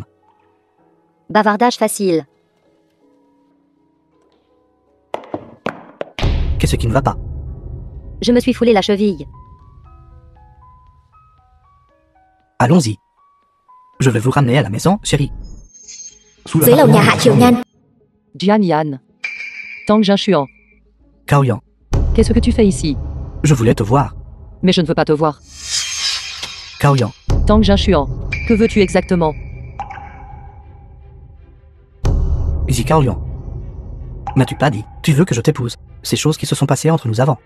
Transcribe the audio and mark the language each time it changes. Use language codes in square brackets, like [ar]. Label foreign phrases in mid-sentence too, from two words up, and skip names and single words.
[fr] Bavardage facile. Qu'est-ce qui ne va pas? Je me suis foulé la cheville. Allons-y. Je vais vous ramener à la maison, chérie. Sous la [vi] Dưới lầu nhà Hạ Triều Nhan. [fr] Jian Yan. Tang Jinshuan, Kaoyan, qu'est-ce que tu fais ici? je voulais te voir. Mais je ne veux pas te voir. Kaoyan, Tang Jinshuan, que veux-tu exactement? Zi Kaoyan. M'as-tu pas dit, tu veux que je t'épouse? Ces choses qui se sont passées entre nous avant.